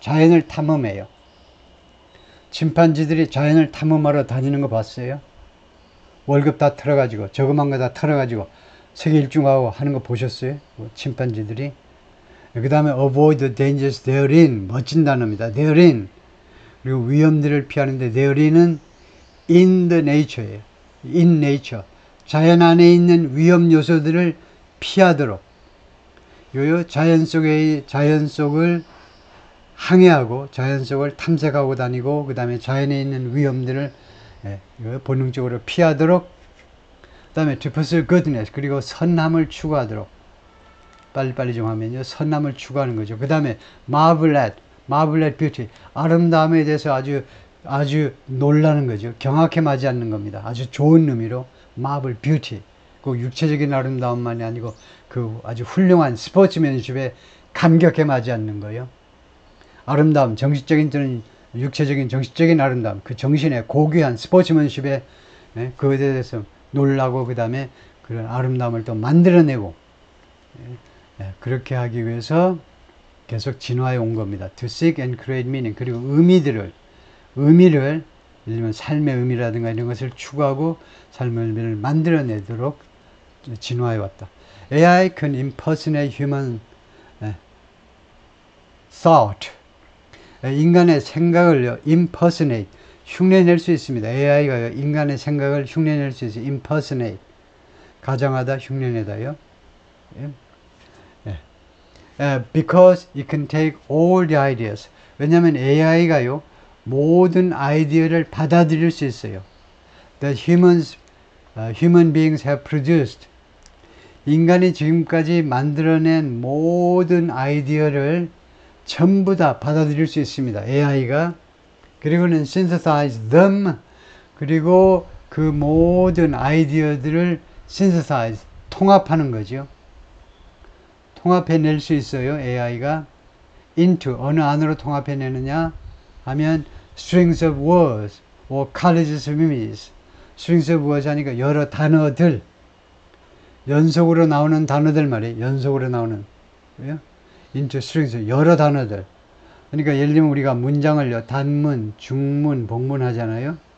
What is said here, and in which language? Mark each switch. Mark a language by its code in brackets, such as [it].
[ko] 자연을 탐험해요. 침판지들이 자연을 탐험하러 다니는 거 봤어요? 월급 다 털어가지고, 저금한 거 다 털어가지고 세계 일주하고 하는 거 보셨어요? 침판지들이. 그 다음에 [en] avoid the dangers therein. [ko] 멋진 단어입니다. therein. 그리고 위험들을 피하는데 there인은 [en] in the nature [ko] 예요. [en] in nature. [ko] 자연 안에 있는 위험 요소들을 피하도록. 자연 속을 항해하고 자연 속을 탐색하고 다니고 그 다음에 자연에 있는 위험들을 본능적으로 피하도록, 그 다음에 [en] to pursue goodness. [ko] 그리고 선함을 추구하도록. 빨리빨리 좀 하면요, 선함을 추구하는 거죠. 그 다음에 [en] marvel at beauty. [ko] 아름다움에 대해서 아주 놀라는 거죠. 경악해 마지 않는 겁니다. 아주 좋은 의미로 [en] marvel beauty. [ko] 그 육체적인 아름다움만이 아니고 그 아주 훌륭한 스포츠맨십에 감격해 마지 않는 거예요. 아름다움, 정신적인 또는 육체적인 정신적인 아름다움, 그 정신의 고귀한 스포츠맨십에 그에 대해서 놀라고 그 다음에 그런 아름다움을 또 만들어내고, 그렇게 하기 위해서 계속 진화해 온 겁니다. [en] To seek and create meaning. [ko] 그리고 의미를 예를 들면 삶의 의미라든가 이런 것을 추구하고 삶의 의미를 만들어내도록 진화해 왔다. [en] AI can impersonate human thought. [ko] 인간의 생각을 impersonate, 흉내낼 수 있습니다. AI가 인간의 생각을 흉내낼 수 있어요. impersonate. 가정하다, 흉내내다요. [en] Because it can take all the ideas. [ko] 왜냐하면 AI가요, 모든 아이디어를 받아들일 수 있어요. [en] That human beings have produced. [ko] 인간이 지금까지 만들어낸 모든 아이디어를 전부 다 받아들일 수 있습니다. AI가. 그리고는 [en] synthesize them. [ko] 그리고 그 모든 아이디어들을 synthesize, 통합하는 거죠. 통합해낼 수 있어요. AI가. [en] into [ko] 어느 안으로 통합해내느냐 하면 [en] strings of words or colleges of images. strings of words [ko] 하니까 여러 단어들, 연속으로 나오는 단어들 말이에요. 연속으로 나오는 [en] into strings, [ko] 여러 단어들. 그러니까 예를 들면 우리가 문장을요, 단문, 중문, 복문 하잖아요.